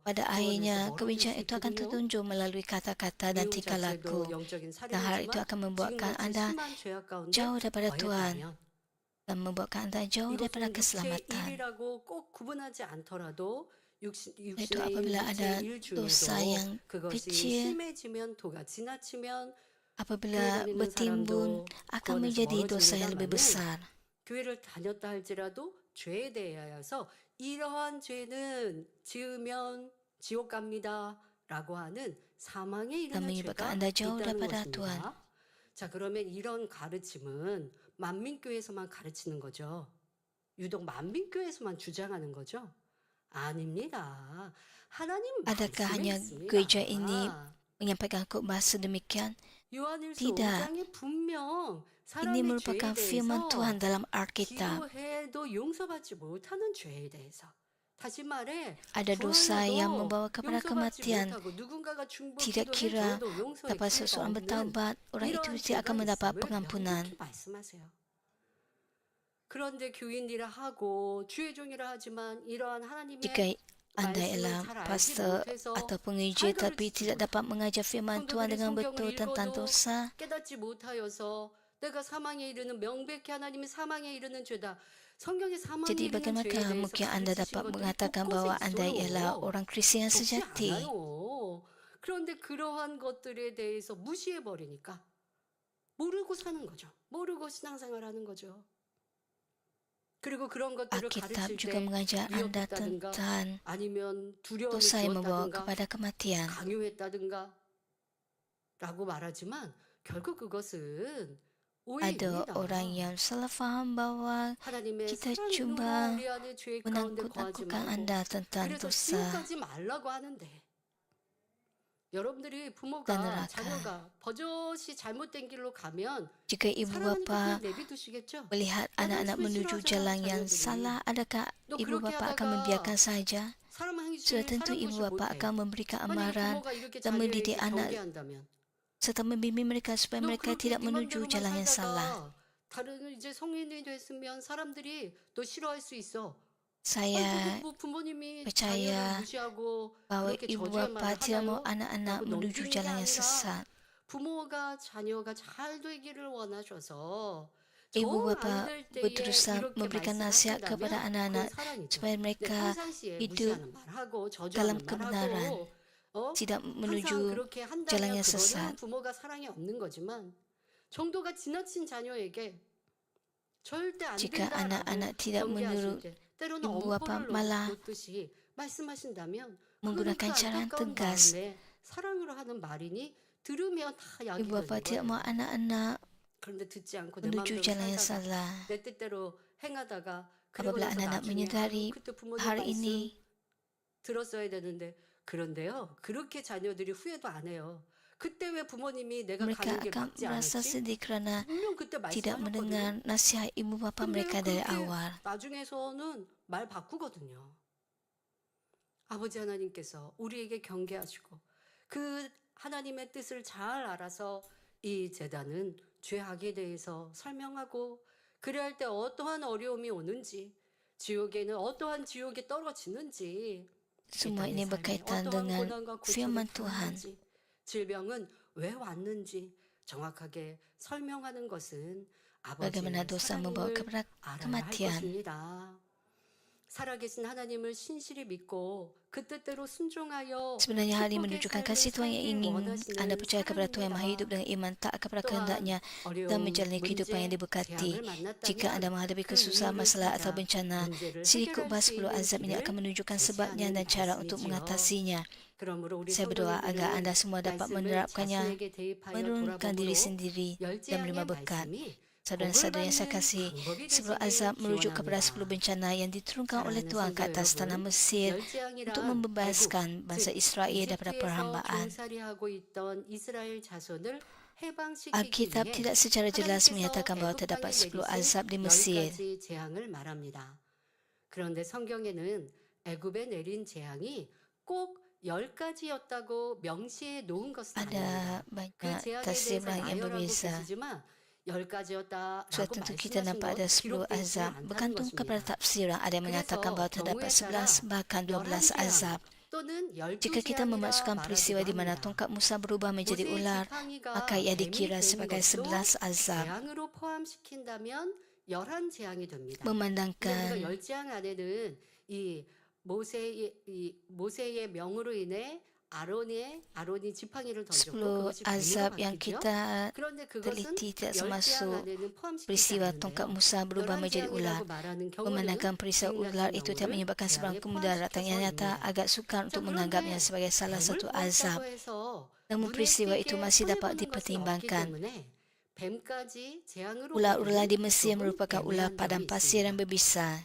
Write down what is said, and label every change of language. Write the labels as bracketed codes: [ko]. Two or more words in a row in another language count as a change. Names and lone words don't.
[ms] pada [ko] 그 안에서 [ms] akhirnya [ko] 멀어질 [ms] kebencian [ko] 수 [ms] itu akan [ko] 있거든요. [ms] tertunjuk melalui kata-kata dan [ko] 미움 [ms] tingkah laku. [ko] 자체도 영적인 [ms] Dan hal itu [ko] 살인이지만 [ms] akan membuatkan [ko] 지금같이 [ms] anda [ko] 심한 죄악 가운데 [ms] jauh daripada Tuhan [ko] 거했다면 [ms] dan membuatkan anda jauh daripada [ko] 이것은 육체의 [ms] keselamatan. [ko] 일이라고 꼭 구분하지 않더라도 [ms] Itu [ko] 육신의 [ms] apabila ada [ko] 일 [ms] dosa [ko] 중에도 [ms] yang [ko] 그것이 [ms] kecil, [ko] 심해지면 도가 지나치면 교회 [ms] apabila [ko] 다니는 [ms] bertimbun [ko] 사람도 [ms] akan [ko] 구원에서 [ms] menjadi dosa yang lebih [ko] 멀어집니다만은 [ms] besar. [ko] 교회를 다녔다 할지라도 죄에 대하여서 이러한 죄는 지으면 지옥 갑니다라고 하는 사망에 [ms] Dan [ko] 이르는 [ms] menyebabkan [ko] 죄가 [ms] anda jauh [ko] 있다는 [ms] daripada Tuhan. [ko] 것입니다. 자, 그러면 이런 가르침은 만민교회에서만 가르치는 거죠. 유독 만민교회에서만 주장하는 거죠. 아닙니다. 하나님 [ms] Adakah [ko] 말씀에 [ms] hanya [ko] 있습니다. [ms] gereja ini menyampaikan khotbah sedemikian? [ko] 요한일서 [ms] Tidak. [ko] 5장에 분명 [ms] Ini [ko] 사람의 죄에 [ms] merupakan firman Tuhan [ko] 대해서 [ms] dalam Alkitab. [ko] 기도해도 용서받지 못하는 죄에 대해서 다시 말해 [ms] Ada dosa yang [ko] 구하여도 [ms] membawa kepada [ko] 용서받지 [ms] kematian. [ko] 못하고 누군가가 중보 [ms] Tidak kira [ko] 기도해줘도 용서의 [ms] dapat [ko] 기회가 [ms] seseorang [ko] 없는 [ms] bertaubat, orang itu [ko] 이러한 [ms] tidak [ko] 죄가 [ms] akan mendapat [ko] 있음을 [ms] pengampunan. [ko] 명백히 말씀하세요. 그런데 교인이라 하고 주의 종이라 하지만 이러한 하나님의 [ms] Jika anda [ko] 말씀을 [ms] ialah [ko] 잘 알지 [ms] pastor [ko] 못해서 [ms] atau pengajar [ko] 態도를 [ms] tapi [ko] 지키지 [ms] tidak [ko] 못하고 [ms] dapat mengajar firman Tuhan [ko] 성도들이 [ms] dengan [ko] 성경을 [ms] betul tentang [ko] 읽어도 [ms] dosa, [ko] 깨닫지 못하여서 내가 사망에 이르는 명백히 하나님이 사망에 이르는 죄다. 성경에 사망에 [ms] jadi [ko] 이르는 죄에 [ms] bagaimana [ko] 대해서 [ms] mungkin anda [ko] 가르치신 [ms] dapat [ko] 것들이 [ms] mengatakan [ko] 곳곳에 [ms] bahwa anda ialah [ko] 있어요. [ms] orang Kristian yang [ko] 적지 [ms] sejati? [ko] 않아요. 그런데 그러한 것들에 대해서 무시해 버리니까 모르고 사는 거죠. 모르고 신앙생활하는 거죠. 그리고 그런 것들을 [ms] Alkitab [ko] 가르칠 [ms] juga [ko] 때 [ms] mengajar anda [ko] 위협했다든가 [ms] tentang [ko] 아니면 두려움을 [ms] dosa yang membawa [ko] 주었다든가 [ms] kepada kematian. [ko] 강요했다든가 라고 말하지만 결국 그것은 [ms] Ada [ko] 오해입니다. [ms] orang yang salah faham bahwa [ko] 하나님의 [ms] kita [ko] 사랑이 [ms] cuma [ko] 우리 안에 죄 가운데 거하지 [ms] menakut-nakutkan [ko] 말고 [ms] anda tentang [ko] 그래서 [ms] dosa [ko] 지옥 가지 말라고 하는데 여러분들이 [ms] dan [ko] 부모가 [ms] neraka. [ko] 자녀가 버젓이 잘못된 길로 가면 [ms] Jika ibu [ko] 사랑하니까 [ms] bapa [ko] 그냥 내비두시겠죠? [ms] melihat anak-anak menuju jalan yang salah, adakah ibu bapa akan membiarkan saja? [ko] 사람 행위 [ms] Sudah [ko] 중에 [ms] tentu [ko] 사람 [ms] ibu [ko] 것이 [ms] bapa [ko] 못해. [ms] akan memberikan [ko] 만약에 [ms] amaran [ko] 부모가 이렇게 [ms] dan mendidik [ko] 자녀에게 [ms] anak [ko] 경계한다면 [ms] serta membimbing mereka supaya [ko] 너 [ms] mereka [ko] 그렇게 [ms] tidak [ko] 네 [ms] menuju [ko] 맘대로만 [ms] jalan yang salah. [ko] 살다가 다른 이제 성인이 됐으면 사람들이 너 싫어할 수 있어. [ms] Saya [ko] 뭐 부모님이 [ms] percaya [ko] 자녀를 무시하고 [ms] bahwa [ko] 그렇게 [ms] ibu [ko] 저주할 [ms] bapa [ko] 말을 [ms] tidak mau [ko] 하나요? [ms] anak-anak [ko] 라고 [ms] menuju [ko] 넘기는 게 [ms] jalan yang [ko] 아니라 [ms] sesat. [ko] 부모가 자녀가 잘 되기를 원하셔서 [ms] Ibu [ko] 정 [ms] bapa [ko] 안 될 때에 [ms] berusaha [ko] 이렇게 [ms] memberikan nasihat kepada [ko] 말씀하신다면 그건 [ms] anak-anak [ko] 사랑이죠. [ms] supaya [ko] 근데 [ms] mereka [ko] 평상시에 [ms] hidup [ko] 무시하는 말하고 [ms] dalam [ko] 저주하는 [ms] kebenaran, [ko] 말하고 [ms] tidak [ko] 항상 [ms] menuju [ko] 그렇게 [ms] jalan [ko] 한다면 [ms] yang [ko] 그거는 [ms] sesat. [ko] 부모가 사랑이 없는 거지만 정도가 지나친 자녀에게 절대 안 [ms] Jika [ko] 된다라고 [ms] anak-anak tidak [ko] 경계하실 [ms] menurut [ko] 때 때로는 [ms] ibu bapa [ko] 엄포를 [ms] malah [ko] 놓듯이 말씀하신다면 그거는 그 [ms] menggunakan cara yang [ko] 안타까운 [ms] tegas. [ko] 마음에 사랑으로 하는 말이니 들으면 다 약이 [ms] Ibu bapa [ko] 되는 [ms] tidak mahu [ko] 거예요. [ms] anak-anak [ko] 그런데 듣지 않고 내 [ms] menuju [ko] 마음대로 [ms] jalan yang [ko] 살다가 [ms] salah. [ko] 내 뜻대로 행하다가 그리고 [ms] Apabila [ko] 나서 [ms] anak-anak [ko] 나중에 [ms] menyedari [ko] 그때 부모님 [ms] hari [ko] 말씀 [ms] ini, [ko] 들었어야 되는데 그런데요. 그렇게 자녀들이 후회도 안 해요. 그때 왜 부모님이 내가 [ms] mereka [ko] 가는 길 [ms] akan [ko] 맞지 [ms] merasa [ko] 않았지? [ms] sedih kerana [ko] 분명 그때 [ms] tidak [ko] 말씀하셨거든요. [ms] mendengar nasihat ibu bapa [ko] 근데 [ms] mereka dari [ko] 그렇게 [ms] awal. [ko] 나중에서는 말 바꾸거든요. 아버지 하나님께서 우리에게 경계하시고 그 하나님의 뜻을 잘 알아서 이 제단은 죄악에 대해서 설명하고 그래야 할 때 어떠한 어려움이 오는지 지옥에는 어떠한 지옥이 떨어지는지 이 [ms] Semua [ko] 땅의 [ms] ini [ko] 삶에 [ms] berkaitan [ko] 어떠한 [ms] dengan [ko] 고난과 고초를 [ms] firman Tuhan. [ko] 당하는지 질병은 왜 왔는지 정확하게 설명하는 것은 [ms] Bagaimana [ko] 아버지의 [ms] dosa membawa [ko] 사랑임을 [ms] kepada [ko] 알아야 할 [ms] kematian. [ko] 것입니다. 살아계신 하나님을 신실히 믿고 그 뜻대로 순종하여 [ms] Sebenarnya hal ini [ko] 축복의 [ms] menunjukkan [ko] 삶을 [ms] kasih Tuhan yang [ko] 살길 [ms] ingin [ko] 원하시는 [ms] anda percaya kepada Tuhan yang maha hidup [ko] 사랑입니다. [ms] dengan iman taat kepada [ko] 또한 [ms] kehendaknya dan [ko] 어려움, [ms] menjalani kehidupan yang [ko] 문제, [ms] diberkati. [ko] 재앙을 [ms] Jika anda [ko] 만났다면 [ms] menghadapi [ko] 그 [ms] kesusahan, [ko] 이유를 [ms] masalah atau [ko] 찾아 [ms] bencana, [ko] 문제를 [ms] sili [ko] 해결할 [ms] khutbah [ko] 수 [ms] 10 [ko] 있는 [ms] azab ini akan [ko] 길을 [ms] menunjukkan sebabnya [ko] 제시하는 [ms] dan cara untuk [ko] 말씀이지요. [ms] mengatasinya. [ko] 그러므로 우리 [ms] Saya berdoa agar [ko] 성도님들은 [ms] anda semua dapat [ko] 말씀을 [ms] menerapkannya, [ko] 자신에게 대입하여 [ms] menurunkan diri [ko] 돌아봄으로 [ms] sendiri dan menerima [ko] 열재앙의 [ms] berkat. [ko] 말씀이 [ms] Saudara-saudara yang saya [ko] 복을 받는 [ms] kasih, [ko] 방법이 [ms] 10 [ko] 되시길 [ms] azab merujuk kepada 10 [ko] 기원합니다. [ms] bencana yang diturunkan oleh [ko] 사랑하는 [ms] Tuhan ke [ko] 성도 [ms] atas tanah [ko] 여러분, [ms] Mesir untuk [ko] 열재앙이란 애굽, [ms] membebaskan bangsa [ko] 즉 [ms] Israel daripada [ko] 이집트에서 [ms] perhambaan. [ko] 종살이하고 있던 이스라엘 자손을 해방시키기 [ms] Alkitab [ko] 위해 [ms] tidak secara jelas [ko] 하나님께서 [ms] menyatakan bahawa [ko] 애굽 [ms] terdapat [ko] 땅에 [ms] 10 [ko] 내리신 [ms] azab di [ko] 10 [ms] Mesir. [ko] 가지 재앙을 말합니다. 그런데 성경에는 애굽에 내린 재앙이 꼭 10가지였다고 명시해 놓은 것은 아닙니다. [ms] Ada [ko] 그 [ms] banyak [ko] 재앙에 [ms] tafsir [ko] 대해서 [ms] yang [ko] 나열하고 [ms] berbeza. [ko] 계시지만 10가지였다라고 [ms] Suatu tentu kita [ko] 말씀하신 [ms] nampak ada [ko] 건 [ms] 10 [ko] 기록되어 있지는 [ms] azab. [ko] 않다는 [ms] Bergantung kepada [ko] 것입니다. [ms] tafsiran. Ada yang menyatakan bahawa [ko] 그래서 [ms] terdapat [ko] 경우에 따라 [ms] 11 bahkan 12 [ko] 11재앙 [ms] azab. [ko] 또는 [ms] Jika kita [ko] 12재앙이라 [ms] memasukkan peristiwa [ko] 말하기도 [ms] di mana [ko] 합니다. [ms] tongkat Musa berubah menjadi [ko] 모세의 [ms] ular, [ko] 지팡이가 [ms] maka ia [ko] 뱀이 [ms] dikira [ko] 된 [ms] sebagai [ko] 것도 [ms] 11 azab. [ko] 재앙으로 포함시킨다면 11재앙이 됩니다. 근데 우리가 [ms] Memandangkan [ko] 10재앙 안에는 이 모세의 명으로 인해 아론이 지팡이를 던졌고 [ms] 10 [ko] 그것이 뱀으로 [ms] azab yang [ko] 바뀌죠. [ms] kita [ko] 그런데 그것은 [ms] teliti tidak [ko] 10재앙 [ms] termasuk [ko] 안에는 포함시키지 [ms] peristiwa tongkat [ko] 않는데요. [ms] Musa berubah menjadi ular. [ko] 11재앙이라고 말하는 경우는 [ms] Memandangkan peristiwa ular itu tidak menyebabkan sebarang kemudaratan yang nyata, agak sukar untuk menganggapnya sebagai salah satu azab. Namun peristiwa itu masih dapat dipertimbangkan. Ular-ular di Mesir merupakan ular padang pasir yang berbisa.